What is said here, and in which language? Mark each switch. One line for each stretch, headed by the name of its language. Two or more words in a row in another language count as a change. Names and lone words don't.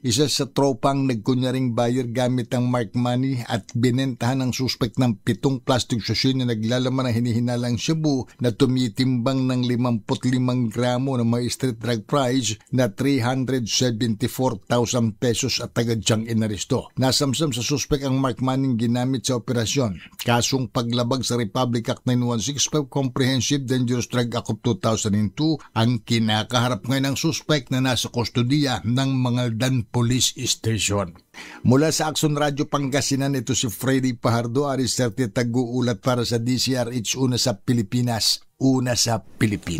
Filipino: Isa sa tropang nagkunyaring buyer gamit ang
English: mark money
Filipino: at binentahan ng suspect ng 7 plastic sachet na naglalaman ng hinihinalang shabu na tumitimbang ng 55 gramo na may
English: street drug price
Filipino: na 374,000 pesos at agad siyang inaresto. Nasamsam sa suspect ang
English: mark money
Filipino: ginamit sa operasyon. Kasong paglabag sa Republic Act 9165 Comprehensive Dangerous Drug Act of 2002 ang kinakaharap ngayon ng suspect na nasa kustodiya ng Mangaldan Police Station. Mula sa Action Radio Pangasinan, ito si Freddy Pajardo, Aris 30, tag-uulat para sa DZRH, una sa Pilipinas, una sa Pilipinas.